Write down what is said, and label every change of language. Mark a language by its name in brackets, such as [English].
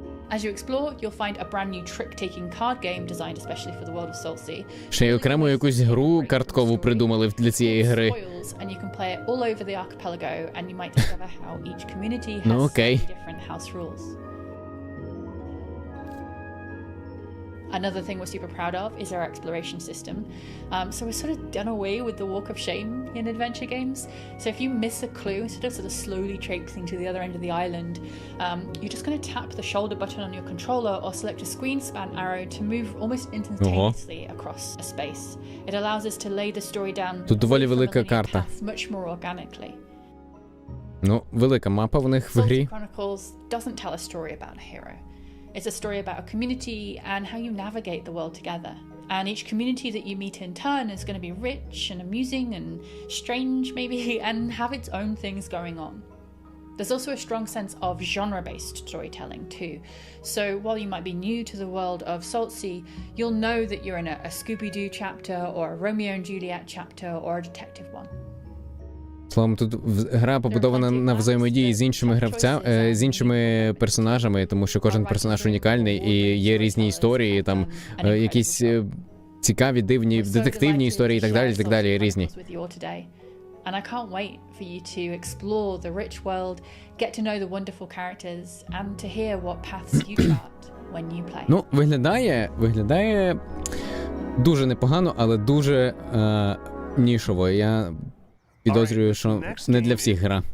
[English] As you explore, you'll find a brand new trick-taking card game designed especially for the world of Saltsea. [Ukrainian] Ще й окремо якусь гру карткову придумали для цієї гри. [English] And you can play it all over the archipelago, and you might discover how each community has [Ukrainian] Ну, окей. [English] different house rules. Another thing we're super proud of is our exploration system. So we're sort of done away with the walk of shame in adventure games. So if you miss a clue, instead of sort of slowly traipsing to the other end of the island, you're just going to tap the shoulder button on your controller or select a screen span arrow to move almost instantaneously across a space. It allows us to lay the story down [Ukrainian] Тут доволі велика карта. [English] much more organically. [Ukrainian] Ну, велика мапа в них в грі. [English] Chronicles doesn't tell a story about a hero. It's a story about a community and how you navigate the world together. And each community that you meet in turn is going to be rich and amusing and strange, maybe, and have its own things going on. There's also a strong sense of genre-based storytelling too. So while you might be new to the world of Saltsea, you'll know that you're in a Scooby-Doo chapter or a Romeo and Juliet chapter or a detective one. [Ukrainian] Словом, тут гра побудована на взаємодії з іншими з іншими персонажами, тому що кожен персонаж унікальний і є різні історії, там якісь цікаві, дивні, детективні історії і так далі, різні. [English] And I can't wait for you to explore the rich world, get to know the wonderful characters, and to hear what paths you chart when you play. [Ukrainian] Ну, виглядає дуже непогано, але дуже нішово. Я підозрюю, що не для всіх гра.